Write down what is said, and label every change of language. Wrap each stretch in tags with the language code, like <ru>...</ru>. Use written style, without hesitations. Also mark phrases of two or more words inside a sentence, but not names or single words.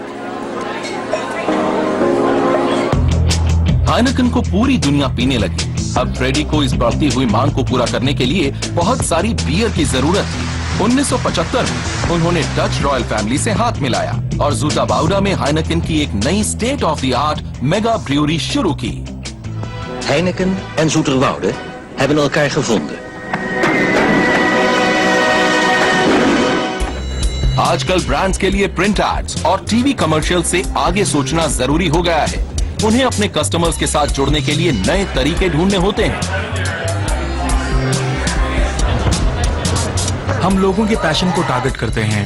<hi>हाइनेकन को पूरी दुनिया पीने लगी। अब फ्रेडी को इस बढ़ती हुई मांग को पूरा करने के लिए बहुत सारी बियर की जरूरत थी। 1975 में उन्होंने</hi> <en>Dutch royal family</en> <hi>से हाथ मिलाया और ज़ूटाबाउडा में हाइनेकन की एक नई</hi> <en>state of the art mega brewery</en> <hi>शुरू की।</hi> <nl>Heineken en Zoeterwoude hebben elkaar gevonden.</nl> <hi>आजकल ब्रांड्स के लिए</hi> <en>print ads</en> <hi>और</hi> <en>TV commercial</en> <hi>से आगे सोचना जरूरी हो गया है। उन्हें अपने कस्टमर्स के साथ जुड़ने के लिए नए तरीके ढूंढने होते हैं। हम लोगों के पैशन को टारगेट करते हैं।</hi>